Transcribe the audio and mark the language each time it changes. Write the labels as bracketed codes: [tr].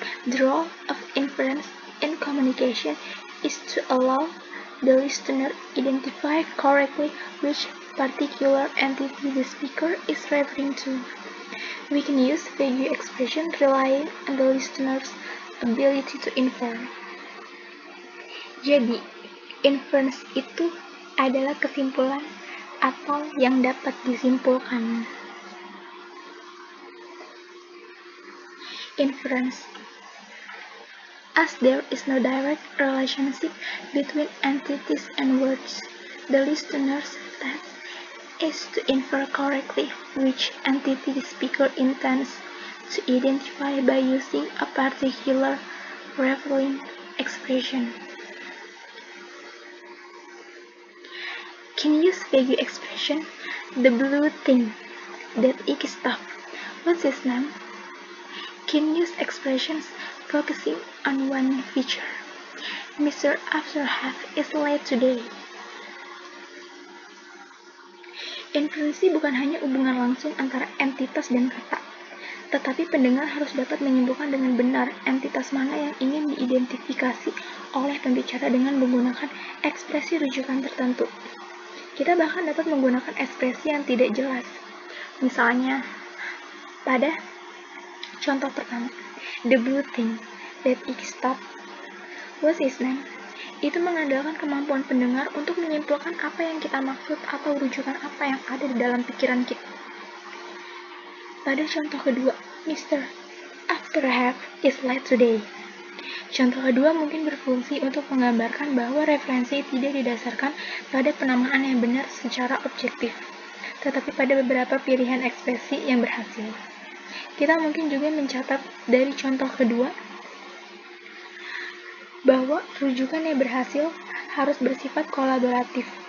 [en] The role of inference in communication is to allow the listener identify correctly which particular entity the speaker is referring to. We can use vague expression relying on the listener's ability to infer. [id] Jadi, inference itu adalah kesimpulan atau yang dapat disimpulkan. [en] Inference. As there is no direct relationship between entities and words, the listener's task is to infer correctly which entity the speaker intends to identify by using a particular revealing expression. Can use vague expression. The blue thing. That icky stuff. What's his name? Can use expressions focusing on one feature. Mr. Afterhalf is late today. [id] Inferensi bukan hanya hubungan langsung antara entitas dan kata, tetapi pendengar harus dapat menyimpulkan dengan benar entitas mana yang ingin diidentifikasi oleh pembicara dengan menggunakan ekspresi rujukan tertentu. Kita bahkan dapat menggunakan ekspresi yang tidak jelas. Misalnya, pada contoh pertama, [en] the blue thing, that icky stuff, what's his name? [id] Itu mengandalkan kemampuan pendengar untuk menyimpulkan apa yang kita maksud atau rujukan apa yang ada di dalam pikiran kita. Pada contoh kedua, Mr. [en] Afterhalf is late today. [id] Contoh kedua mungkin berfungsi untuk menggambarkan bahwa referensi tidak didasarkan pada penamaan yang benar secara objektif, tetapi pada beberapa pilihan ekspresi yang berhasil. Kita mungkin juga mencatat dari contoh kedua bahwa rujukan yang berhasil harus bersifat kolaboratif.